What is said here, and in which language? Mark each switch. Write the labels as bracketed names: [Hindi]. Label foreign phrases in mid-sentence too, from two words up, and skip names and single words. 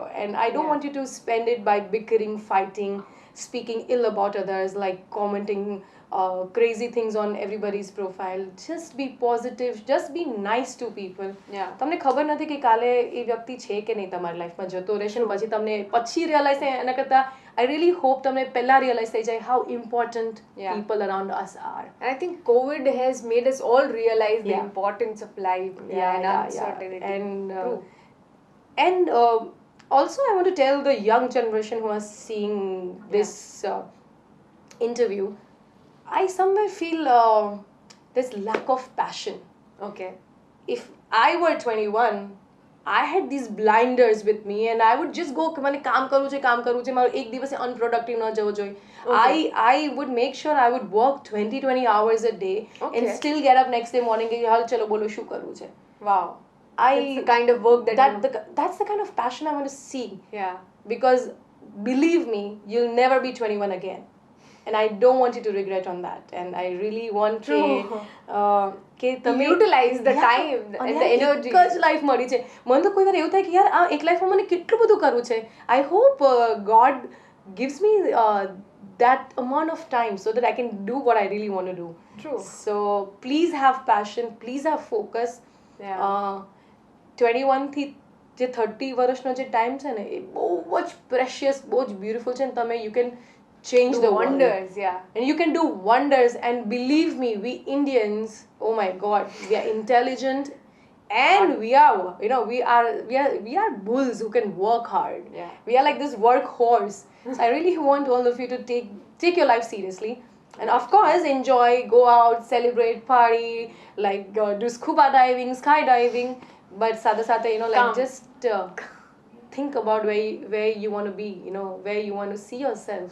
[English] And I don't want you to spend it by bickering, fighting, speaking ill about others, like commenting crazy things on everybody's profile. Just be positive, just be nice to people. [Gujarati] તમને ખબર નથી કે કાલે એ વ્યક્તિ છે કે નહીં તમારી લાઈફમાં જતો રહેશે ને પછી તમને પછી રિયલાઇઝ થાય એના કરતાં [English] I really hope [Gujarati] તમને પહેલા રિયલાઇઝ થઈ જાય [English] how important people around us are. And I think COVID has made us all realize the importance of life and uncertainty. And also I want to tell the young generation who are seeing this interview, I somewhere feel there's lack of passion. Okay. If I were 21, I had these blinders with me and I would just go [Gujarati] મને કામ કરવું છે મારો એક દિવસે unproductive ન જવો જોઈએ [English] I would make sure I would work 20 hours a day and still get up next day morning [Gujarati] કે હાલ ચલો બોલો શું કરવું છે [English] wow that's the kind of work that's the kind of passion I want to see because believe me you'll never be 21 again and I don't want you to regret on that and I really want કે તમે utilize the time and the energy [Gujarati] એક જ લાઈફ મળી છે મને તો કોઈ વાર એવું થાય કે યાર આ એક લાઈફમાં મને કેટલું બધું કરવું છે [English] I hope God gives me that amount of time so that I can do what I really want to do. True. So please have passion, please have focus. [Gujarati] 21 થી જે 30 વર્ષનો જે ટાઈમ છે ને એ બહુ જ પ્રેશિયસ બહુ જ બ્યુટીફુલ છે ને તમે [English] you can change the wonders world. And you can do wonders and believe me we Indians oh my god we are intelligent and we are you know we are bulls who can work hard. We are like this workhorse. So I really want all of you to take your life seriously and of course enjoy, go out, celebrate, party, like do scuba diving, skydiving, but sada you know like just think about where you want to be, you know, where you want to see yourself.